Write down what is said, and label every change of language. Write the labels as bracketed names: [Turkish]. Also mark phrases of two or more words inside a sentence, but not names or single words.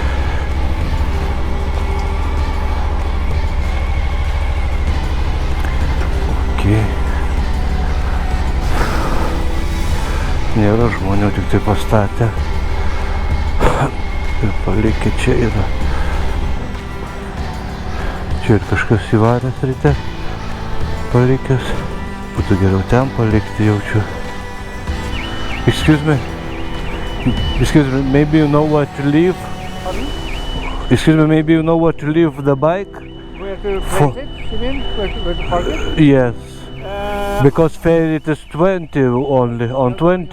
[Lithuanian] Nėra žmonių, tik tai pastatę. Ir palikę čia yra. Čia ir kažkas įvaręs ryte palikęs. Būtų geriau ten palikti, jaučiu. [English] Excuse me, maybe you know where to leave? Pardon? Excuse me, maybe you know where to leave the bike? Where to place it, you mean? Where to park it? Yes. Because ferry it is 20 only, on 20.